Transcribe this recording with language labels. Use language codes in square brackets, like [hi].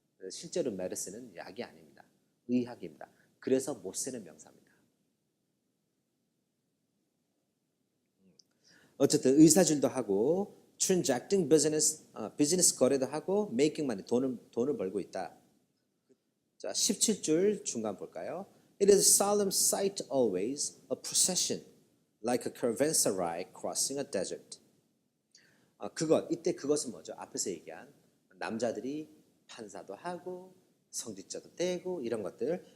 [ko] 실제로 메르스는 약이 아닙니다. 의학입니다. 그래서 못 쓰는 명사입니다. 어쨌든 의사질도 하고 [en] transacting business, [ko] 비즈니스 거래도 하고 [en] making money, [ko] 돈을 벌고 있다. 자, 17줄 중간 볼까요? [en] It is a solemn sight always, a procession, like a caravanserai crossing a desert. [ko] 이때 그것은 뭐죠? 앞에서 얘기한 남자들이 판사도 하고 성직자도 되고 이런 것들.